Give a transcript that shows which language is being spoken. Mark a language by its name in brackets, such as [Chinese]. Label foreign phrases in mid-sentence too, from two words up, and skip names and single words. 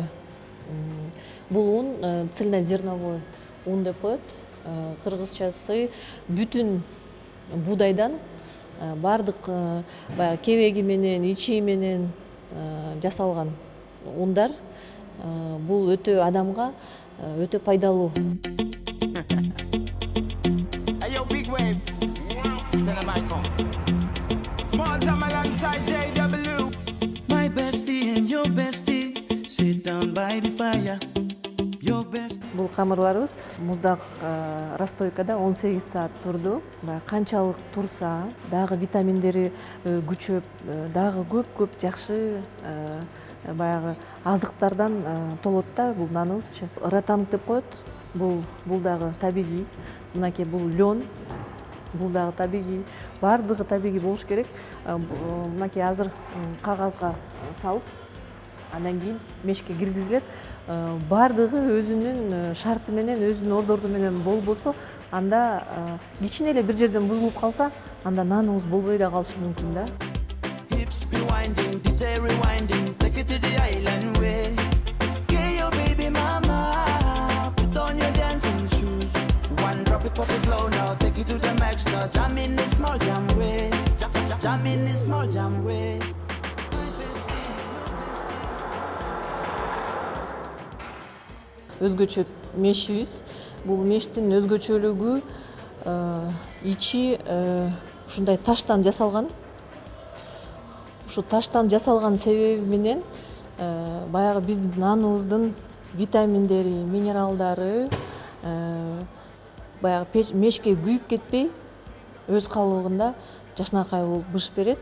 [Kyrgyz] Бул un цельнозерновой un деп коет. Кыргызчасы бүтүн буудайдан бардык баягы кебеги менен, ичи менен жасалган ундар. Бул өтө адамга өтө пайдалуу. [English] My bestie and your bestie sit down by the fire. [Kyrgyz] Бул камырларыбыз муздак расстойкада 18 саат турду. Канчалык турса, дагы витаминдери күчөп, дагы көп жакшы баягы азыктардан толот да бул наныбызчы. Ротанг деп коет. Бул дагы табигый. Мынакей бул лён. Бул дагы табигый. Бардыгы табигый болуш керек. Мынакей азыр кагазга салып, андан кийин мешке киргизилет. Бардыгы өзүнүн шарты менен, өзүнүн ордорду менен болбосо, анда кичине эле бир жерден бузулуп калса, анда наныбыз болбой да калышы мүмкүн да. [English] Hips be winding, detail rewinding, take it to the island way. Get your baby mama, put on your dancing shoes. One drop it, pop it low now, take it to the max now. Jam in this small jam way, jam in this small jam way. [Kyrgyz] Өзгөчө мешибиз. Бул мештин өзгөчөлүгү ичи ушундай таштан жасалган. Ушу таштан жасалган себеби менен баягы биздин наныбыздын витаминдери, минералдары баягы мешке күйүп кетпей, өз калыбында жашнакай болуп быш берет.